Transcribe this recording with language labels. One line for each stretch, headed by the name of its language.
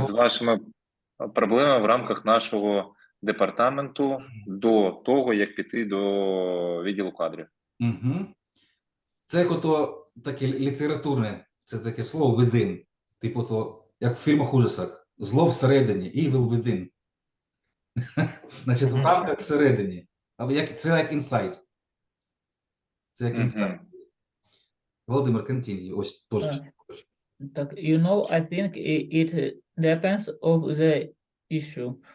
Ukrainian: З вашими проблемами в рамках нашого департаменту до того, як піти до відділу кадрів. Угу. Це як ото таке літературне, це таке слово within. Типу то, як в фільмах ужасах. Зло всередині,
English: evil within.
Ukrainian: Значить, в Мгм. рамках всередині. Або як, це як inside. Це як inside. Мгм.
English: Володимир, continue.
Ukrainian: Ось теж. Так,
English: I think it depends of the issue.